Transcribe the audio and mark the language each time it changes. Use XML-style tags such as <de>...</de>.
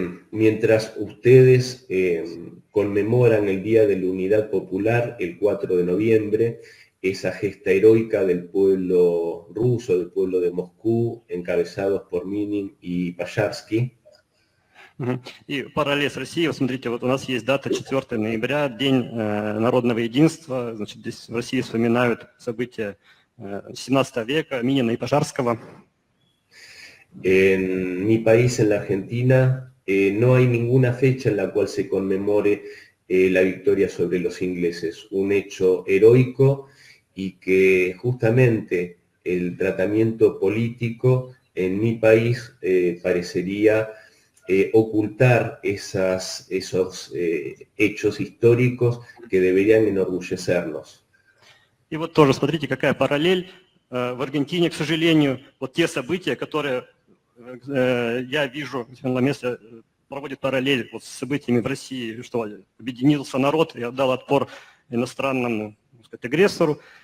<es>Mientras ustedes conmemoran el Día de la Unidad Popular, el 4 de noviembre, esa gesta heroica del pueblo ruso, del pueblo de Moscú, encabezados por Minin y Пожарский.</es> <ru>И параллель с Россией, вот смотрите, вот у нас есть дата 4 ноября, День народного единства, значит, здесь в России вспоминают события 17 века, Минина и Пожарского.</ru> <es>En mi país, en la Argentina, no hay ninguna fecha en la cual se conmemore la victoria sobre los ingleses, un hecho heroico y que justamente el tratamiento político en mi país parecería ocultar esos hechos históricos que deberían enorgullecernos.</es> <ru>И вот тоже смотрите, какая параллель. В Аргентине, к сожалению, вот те события, которые я вижу, на месте проводит параллель вот с событиями в России, что объединился народ и отдал отпор иностранному, так сказать, агрессору.</ru>